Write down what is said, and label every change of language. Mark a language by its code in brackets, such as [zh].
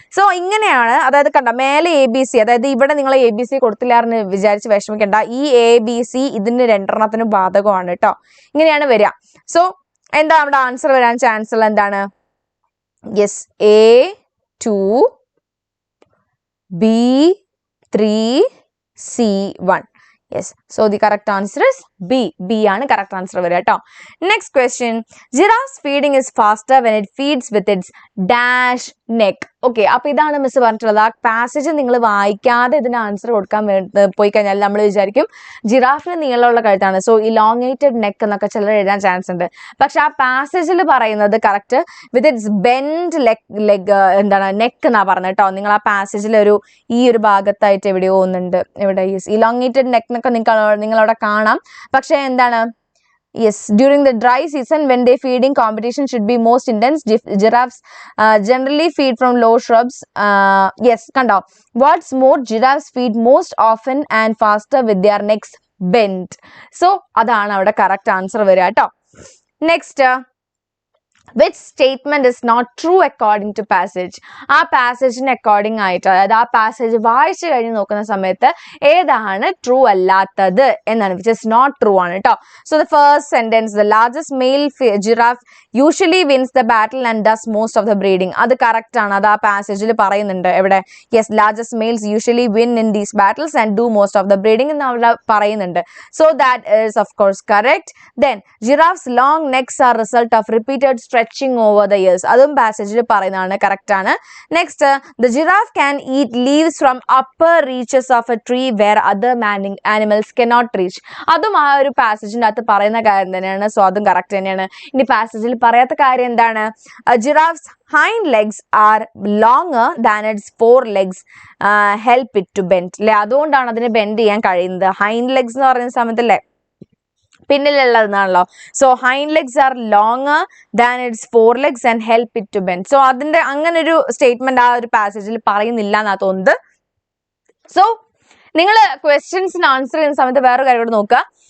[ml] So ഇങ്ങനെയാണ്, അതായത് കണ്ട മേലെ ABC, അതായത് ഇവിടെ നിങ്ങൾ ABC കൊടുത്തില്ലാന്ന് വിചാരിച്ച് വിഷമിക്കണ്ട. ഈ ABC ഇതിന് 2 ബാധകമാണ് കേട്ടോ. ഇങ്ങനെയാണ് വരിക. സോ എന്താ നമ്മുടെ ആൻസർ വരാൻ ചാൻസ് ഉള്ള എന്താണ്, yes, A2 B3 C1. [en] Yes, so the correct answer is B. [ml] B ആണ് [en] correct answer [ml] വരിക കേട്ടോ. [en] Next question, giraffe's feeding is faster when it feeds with its dash neck. [ml] Okay, അപ്പൊ ഇതാണ് മിസ് പറഞ്ഞിട്ടുള്ളത്. ആ പാസേജ് നിങ്ങൾ വായിക്കാതെ ഇതിന് ആൻസർ കൊടുക്കാൻ പോയി കഴിഞ്ഞാൽ നമ്മൾ വിചാരിക്കും ജിറാഫിന് നീളമുള്ള കഴുത്താണ്. സോ ഇലോങ്ങേറ്റഡ് നെക്ക് എന്നൊക്കെ ചിലർ എഴുതാൻ ചാൻസ് ഉണ്ട്. പക്ഷെ ആ പാസേജിൽ പറയുന്നത് [en] correct with its bend leg [ml] എന്താണ്, നെക്ക് എന്നാ പറഞ്ഞത് കേട്ടോ. നിങ്ങൾ ആ പാസേജിൽ ഈ ഒരു ഭാഗത്തായിട്ട് എവിടെയോ ഒന്നുണ്ട്, എവിടെ ഇലോങ്ങേറ്റഡ് നെക്ക് എന്നൊക്കെ നിങ്ങളവിടെ കാണാം. പക്ഷെ എന്താണ്, [en] yes, during the dry season when they feeding competition should be most intense, giraffes generally feed from low shrubs. Yes, kanda, what's more, giraffes feed most often and faster with their necks bent. [ml] So adana avada correct answer vara ട്ടോ. [en] Next, which statement is not true according to passage? [ml] ആ പാസേജിന് according ആയിട്ട്, അതായത് ആ passage വായിച്ചു കഴിഞ്ഞ് നോക്കുന്ന സമയത്ത് ഏതാണ് ട്രൂ അല്ലാത്തത് എന്നാണ്, [en] which is not true [ml] ആണ് കേട്ടോ. [en] So the first sentence, the largest male giraffe usually wins the battle and does most of the breeding. [ml] അത് കറക്റ്റ് ആണ്. അത് ആ പാസേജിൽ പറയുന്നുണ്ട്. [en] എവിടെ, yes, largest males usually win in these battles and do most of the breeding [ml] എന്ന് അവിടെ പറയുന്നുണ്ട്. [en] So that is of course correct. Then giraffes long necks are result of repeated stretching over the years. [ml] അതും പാസേജിൽ പറയുന്നതാണ്, correct ആണ്. [en] Next, the giraffe can eat leaves from upper reaches of a tree where other animals cannot reach. [ml] അതും ആ ഒരു പാസേജിന്റെ അകത്ത് പറയുന്ന കാര്യം തന്നെയാണ്. സോ അതും കറക്റ്റ് തന്നെയാണ്. ഇനി പാസേജിൽ പറയാത്ത കാര്യം എന്താണ്? [en] Giraffe's hind legs are longer than its forelegs help it to bend. [ml] അല്ലെ, അതുകൊണ്ടാണ് അതിന് ബെൻഡ് ചെയ്യാൻ കഴിയുന്നത്. ഹൈൻഡ് ലെഗ്സ് എന്ന് പറയുന്ന സമയത്തല്ലേ പിന്നിലുള്ളതെന്നാണല്ലോ. [en] So hind legs are longer than its fore legs and help it to bend. [ml] So അതിന്റെ അങ്ങനെ ഒരു സ്റ്റേറ്റ്മെന്റ് ആ ഒരു പാസേജിൽ പറയുന്നില്ല എന്നാ തോന്നുന്നത്. സോ നിങ്ങൾ ക്വസ്റ്റ്യൻസിന് ആൻസർ ചെയ്യുന്ന സമയത്ത് വേറൊരു കാര്യം കൂടെ നോക്കുക.